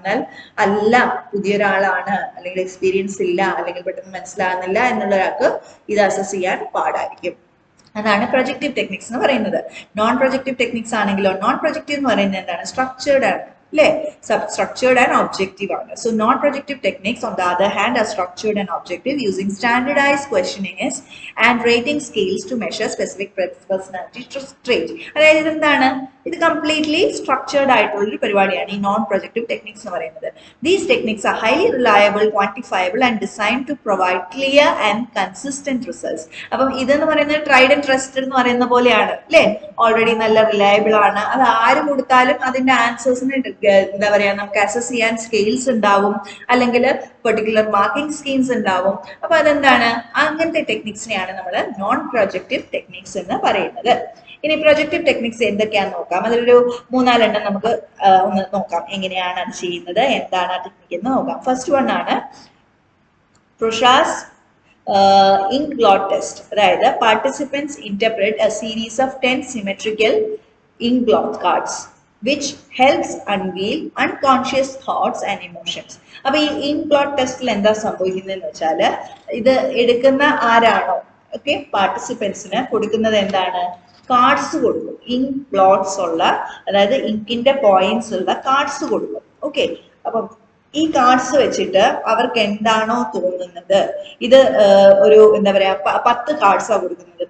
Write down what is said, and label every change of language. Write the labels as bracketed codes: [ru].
[ml] എന്നാൽ അല്ല, പുതിയൊരാളാണ് അല്ലെങ്കിൽ എക്സ്പീരിയൻസ് ഇല്ല അല്ലെങ്കിൽ പെട്ടെന്ന് മനസ്സിലാകുന്നില്ല എന്നുള്ള ഒരാൾക്ക് ഇത് അസസ് ചെയ്യാൻ പാടായിരിക്കും. അതാണ് പ്രൊജക്റ്റീവ് ടെക്നിക്സ് എന്ന് പറയുന്നത്. നോൺ പ്രൊജക്റ്റീവ് ടെക്നിക്സ് ആണെങ്കിലോ, നോൺ പ്രൊജക്റ്റീവ് എന്ന് പറയുന്നത് എന്താണ്, സ്ട്രക്ചേർഡ് ആണ് അല്ലേ, [en] structured and objective [ml] ആണ്. [en] So non-projective techniques on the other hand are structured and objective using standardized questionnaires and rating scales to measure specific personality trait. [ml] അതായത് ഇതെന്താണ്, ഇത് കംപ്ലീറ്റ്ലി സ്ട്രക്ചേർഡ് ആയിട്ടുള്ള ഒരു പരിപാടിയാണ് ഈ നോൺ പ്രൊജക്റ്റീവ് ടെക്നിക്സ് എന്ന് പറയുന്നത്. [en] These techniques are highly reliable, quantifiable and designed to provide clear and consistent results. [ml] അപ്പം ഇതെന്ന് പറയുന്നത് ട്രൈഡ് ആൻഡ് ട്രസ്റ്റഡ് എന്ന് പറയുന്ന പോലെയാണ് അല്ലേ, ഓൾറെഡി നല്ല റിലയബിൾ ആണ്. അത് ആര് കൊടുത്താലും അതിന്റെ ആൻസേഴ്സിന് എന്താ പറയാ നമുക്ക് അസസ് ചെയ്യാൻ സ്കെയിൽസ് ഉണ്ടാവും, അല്ലെങ്കിൽ പെർട്ടിക്കുലർ മാർക്കിംഗ് സ്കീംസ് ഉണ്ടാവും. അപ്പൊ അതെന്താണ്, അങ്ങനത്തെ ടെക്നിക്സിനെയാണ് നമ്മൾ നോൺ പ്രൊജക്റ്റീവ് ടെക്നിക്സ് എന്ന് പറയുന്നത്. ഇനി പ്രൊജക്റ്റീവ് ടെക്നിക്സ് എന്തൊക്കെയാണെന്ന് നോക്കാം. അതിലൊരു 3-4 നമുക്ക് ഒന്ന് നോക്കാം എങ്ങനെയാണ് അത് ചെയ്യുന്നത്, എന്താണ് ആ ടെക്നിക്ക് എന്ന് നോക്കാം. ഫസ്റ്റ് വൺ ആണ് പ്രൊഷാസ് ഇങ്ക്ബ്ലോട്ട് ടെസ്റ്റ്. അതായത് [en] Participants interpret a series of 10 symmetrical inkblot cards which helps unveil unconscious thoughts and emotions. [ml] അപ്പൊ ഈ ഇങ്ക്ബ്ലോട്ട് ടെസ്റ്റിൽ എന്താ സംഭവിക്കുന്നതെന്ന് വെച്ചാൽ, ഇത് എടുക്കുന്ന ആരാണോ ഓക്കെ പാർട്ടിസിപ്പൻസിന് കൊടുക്കുന്നത് എന്താണ്, കാർഡ്സ് കൊടുക്കും, ഇങ്ക് ബ്ലോട്ട്സ് ഉള്ള, അതായത് ഇങ്കിന്റെ പോയിന്റ്സ് ഉള്ള കാർഡ്സ് കൊടുക്കും. ഓക്കെ, അപ്പം ഈ കാർഡ്സ് വെച്ചിട്ട് അവർക്ക് എന്താണോ തോന്നുന്നത്, ഇത് ഒരു എന്താ പറയാ 10 കാർഡ്സാണ് കൊടുക്കുന്നത്.